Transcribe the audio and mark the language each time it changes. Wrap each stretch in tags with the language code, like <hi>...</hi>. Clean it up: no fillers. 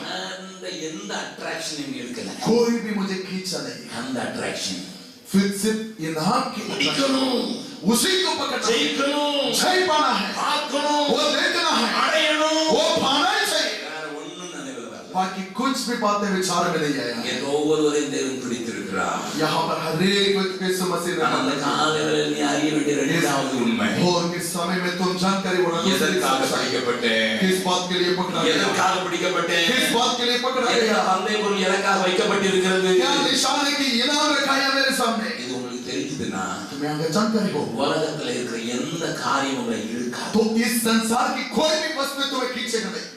<ta>அந்த எந்த அட்ராக்ஷனும் இருக்கல.</ta> <hi>कोई भी मुझे खींचा नहीं.</hi> <ta>அந்த அட்ராக்ஷன்</ta> <hi>फिर सिर्फ इनाम की</hi> <ta>பிடிக்கணும்,</ta> <hi>उसी को पकड़ना है.</hi> <ta>ஜெயிக்கணும்,</ta> <hi>जय पाना है,</hi> <ta>பார்க்கணும்,</ta> <hi>वो देखना है,</hi> <ta>அடையணும்.</ta> <hi>वो पाना ही चाहिए.</hi> <ta>வேற ஒண்ணும் நினைவில் வரல.</ta> <hi>बाकी कुछ भी बातें विचार में नहीं आया.</hi> <ta>என் ஒவ்வொருவரையும் தேவன் பிடித்திருக்கிறார்.</ta> <hi>यहाँ पर हर एक व्यक्ति को यीशु मसीह ने</hi> <ta>அந்த</ta> <hi>पकड़ा.</hi> <ta>காலையில் நீ அறிய வேண்டிய இரண்டாவது உண்மை.</ta> <hi>भोर के समय में तुम जानकारी होना</hi> <ta>எதற்காக பிடிக்கப்பட்டேன்?</ta> <hi>किस बात के लिए पकड़ा गया,</hi> <ta>எதற்காக பிடிக்கப்பட்டேன்?</ta> <hi>किस बात के लिए पकड़ा</hi> <ta>என்ன</ta> <hi>गया,</hi> <ta>பந்தய பொருள் எனக்காக வைக்கப்பட்டிருக்கிறது?</ta> <hi>क्या निशान है कि इनाम रखा है मेरे सामने.</hi> <ta>இது உங்களுக்கு தெரிஞ்சதுன்னா</ta> <hi>तुम्हें अगर जानकारी हो</hi> <ta>உலகத்துல இருக்கிற எந்த காரியம் உங்களை இழுக்காது.</ta> <hi>तो इस संसार की कोई भी वस्तु तुम्हें खींचेगा नहीं.</hi>